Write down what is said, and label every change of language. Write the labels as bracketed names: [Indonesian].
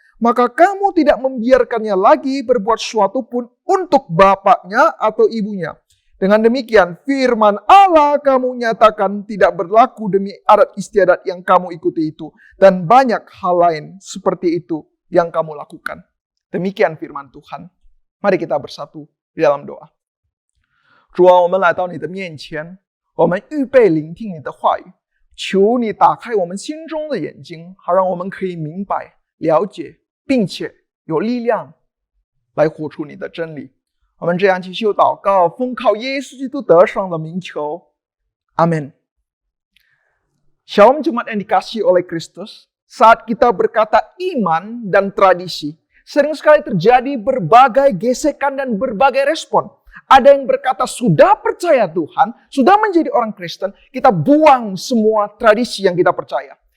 [Indonesian] Maka kamu tidak membiarkannya lagi berbuat sesuatu pun untuk bapaknya atau ibunya. Dengan demikian, firman Allah kamu nyatakan tidak berlaku demi adat istiadat yang kamu ikuti itu. Dan banyak hal lain seperti itu yang kamu lakukan. Demikian firman Tuhan. Mari kita bersatu di dalam doa. [Chinese] 主啊，我们来到你的面前，我们预备聆听你的话语，求你打开我们心中的眼睛，好让我们可以明白、了解，并且有力量来活出你的真理。我们这样祈求祷告，奉靠耶稣基督得胜的名求，阿门。 [Indonesian] Shalom Jemaat yang dikasihi oleh Kristus, saat kita berkata iman dan tradisi, sering sekali terjadi berbagai gesekan dan berbagai respon. Ada yang berkata sudah percaya Tuhan, sudah menjadi orang Kristen, kita buang semua tradisi yang kita percaya.